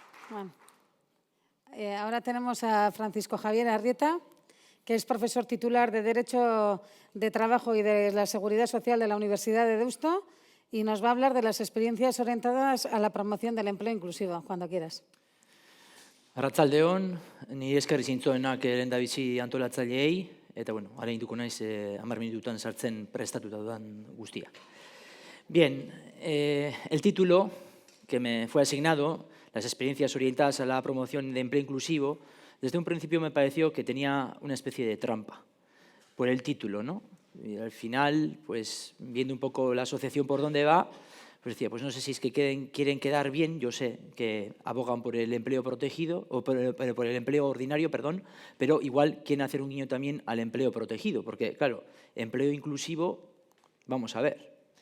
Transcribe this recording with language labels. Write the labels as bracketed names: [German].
[Spanish] Bueno, ahora tenemos a Francisco Javier Arrieta, que es profesor titular de Derecho de Trabajo y de la Seguridad Social de la Universidad de Deusto, y nos va a hablar de las experiencias orientadas a la promoción del empleo inclusivo. Cuando quieras. [Basque] Arratsaldeon, ni esker zintzoenak lehendabizi antolatzaileei, eta bueno, areinduko naiz 10 minututan sartzen prestatuta dudan guztia. [Spanish] Bien, el título que me fue asignado, las experiencias orientadas a la promoción de empleo inclusivo, desde un principio me pareció que tenía una especie de trampa por el título, ¿no? Y al final, pues viendo un poco la asociación por dónde va, pues decía, pues no sé si es que quieren quedar bien, yo sé que abogan por el empleo protegido, o por el empleo ordinario, perdón, pero igual quieren hacer un guiño también al empleo protegido, porque claro, empleo inclusivo, vamos a ver.